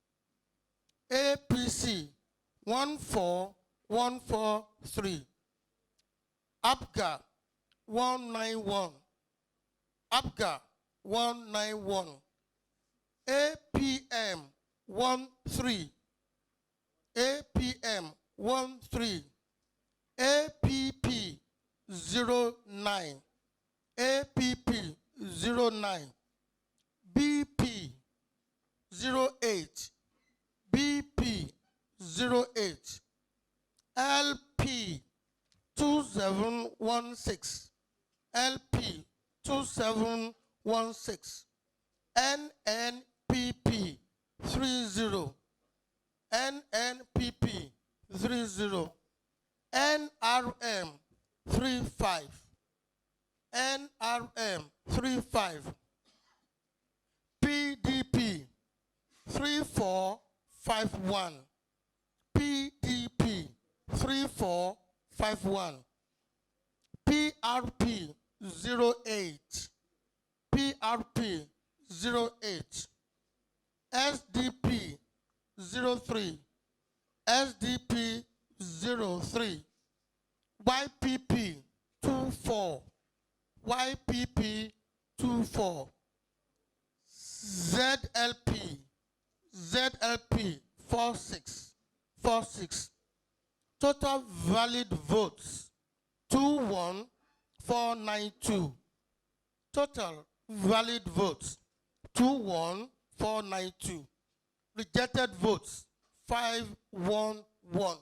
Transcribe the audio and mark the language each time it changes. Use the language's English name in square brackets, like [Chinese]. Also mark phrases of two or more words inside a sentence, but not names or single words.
[English] APC 14143. APGA 191. APGA 191. APM 13. APM 13. APP 09. APP 09. BP 08. BP 08. LP 2716. LP 2716. NNPP 30. NNPP 30. NRM 35. NRM 35. PDP 3451. PDP 3451. PRP 08. PRP 08. SDP 03. SDP 03. YPP 24. YPP 24. ZLP. ZLP 46. 46. Total valid votes 21492. Total valid votes 21492. Rejected votes 511.